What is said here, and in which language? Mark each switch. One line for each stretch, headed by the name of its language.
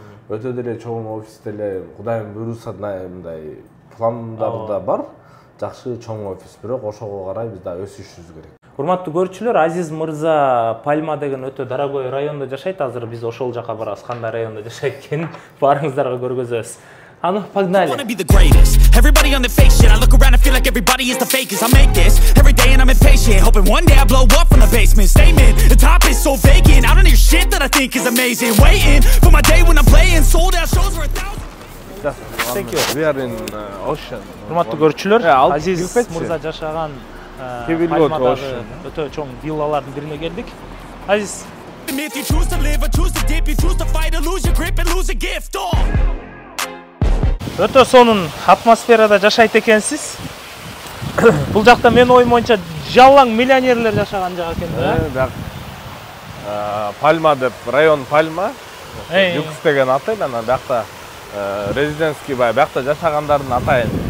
Kyrgyz: Өтө деле чоң офис деле Кудайым буйруса мындай пландарда бар. Жакшы чоң офис, бирок ошого карай биз да өсүшүбүз керек. Урматтуу көрүүчүлөр, Азиз мырза Пальма деген өтө дорогой райондо жашайт. Азыр биз ошол жака барабыз. Кандай райондо жашайт экенин баарыңыздарга көргөзөбүз. Аны
Russian: погнали.
English: Everybody on the fake shit. I look around and feel like everybody is the fakest. I make this every day and I'm impatient, hoping one day I blow up from the basement. Statement, the top is so vacant. I don't hear shit that I think is amazing. Waiting for my day when I'm playing sold out shows for 1,000. Thank you. We are in ocean.
Kyrgyz: Урматтуу көрүүчүлөр, Азиз мырза жашаган Пальмадагы өтө чоң виллалардын бирине келдик. Азиз,
English: If you choose to live or choose to dip, you choose to fight or lose your grip and lose a gift.
Kyrgyz: өтө сонун атмосферада жашайт экенсиз. Бул жакта менин оюм боюнча жалаң миллионерлер жашаган жак экен да. Пальма деп, район Пальма. Люкс деген отель, анан биякта резидентский биякта жашагандардын атайын